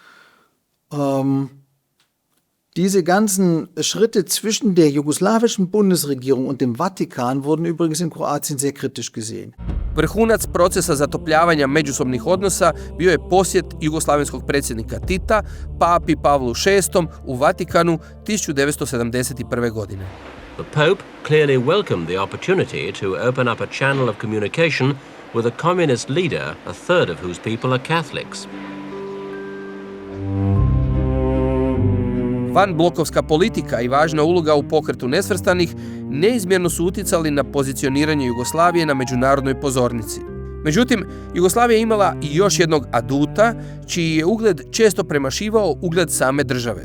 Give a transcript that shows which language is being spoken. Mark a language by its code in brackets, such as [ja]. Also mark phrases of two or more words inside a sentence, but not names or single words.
[de] Diese ganzen Schritte zwischen der jugoslawischen Bundesregierung und dem Vatikan wurden übrigens in Kroatien sehr kritisch gesehen. [hr] Vrhunac procesa zatopljavanja međusobnih odnosa bio je posjet jugoslavenskog predsjednika Tita, papi Pavlu VI u Vatikanu 1971. godine. [en] The Pope clearly welcomed the opportunity to open up a channel of communication with a communist leader, a third of whose people are Catholics. [hr] Vanblokovska politika i važna uloga u pokretu nesvrstanih neizmjerno su utjecali na pozicioniranje Jugoslavije na međunarodnoj pozornici. Međutim, Jugoslavija je imala i još jednog aduta, čiji je ugled često premašivao ugled same države.